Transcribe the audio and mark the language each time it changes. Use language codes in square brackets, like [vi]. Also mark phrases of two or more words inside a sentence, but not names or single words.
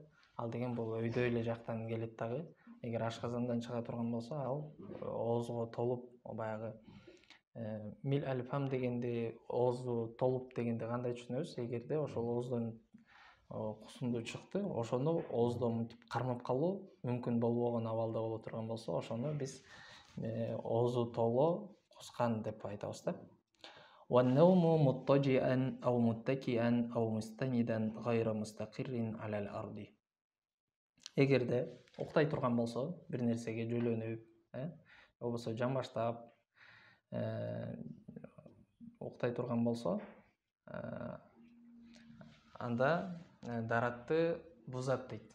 [ky] Ал деген бул өйдө эле жактан келет дагы. Эгер ашказандан чыга турган болсо, ал оозго толуп, баягы [ar] ملء الفم [ky] дегенде, оозу толуп дегенде кандай түшүнөбүз? Эгерде ошол ооздон кусунду чыкты, ошону ооздон мынтип кармап калуу мүмкүн болбогон абалда боло турган болсо, ошону биз оозу толо кускан деп айтабыз да. [ar] والنوم مضطجعا أو متكئا أو مستندا غير مستقر على الأرض. [ky] Эгерде уктай турган болсо, бир нерсеге жөлөнүп, болбосо жамбаштап уктай турган болсо, анда даратты бузат дейт.